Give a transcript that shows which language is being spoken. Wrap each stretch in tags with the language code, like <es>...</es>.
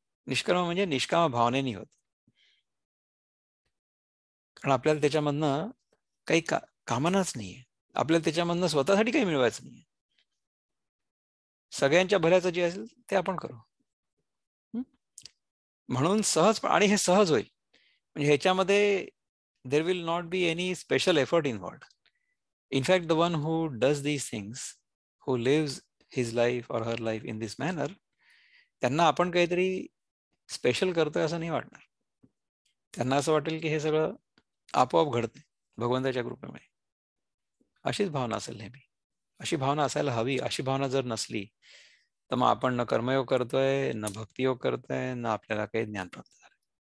<mr>निष्कर्म म्हणजे निष्काम भावनेने होत, कारण आपल्याला त्याच्यामधनं काही कामनाच नाहीये. आपल्याला त्याच्यामधनं स्वतःसाठी काही मिळवायचं नाहीये. सगळ्यांच्या भल्याचं जे असेल ते आपण करू. म्हणून सहज, आणि हे सहज होईल. म्हणजे ह्याच्यामध्ये</mr> <en>there will not be any special effort involved. In fact, the one who does these things, who lives his life or her life in this manner,</en> <mr>त्यांना आपण काहीतरी स्पेशल करतोय असं नाही वाटणार. त्यांना असं वाटेल की हे सगळं आपोआप घडतंय भगवंताच्या कृपेमुळे. अशीच भावना असेल नेहमी. अशी भावना असायला हवी. अशी भावना जर नसली तर मग आपण न कर्मयोग करतोय, न भक्तियोग करतोय, न आपल्याला काही ज्ञान प्राप्त झालं.</mr>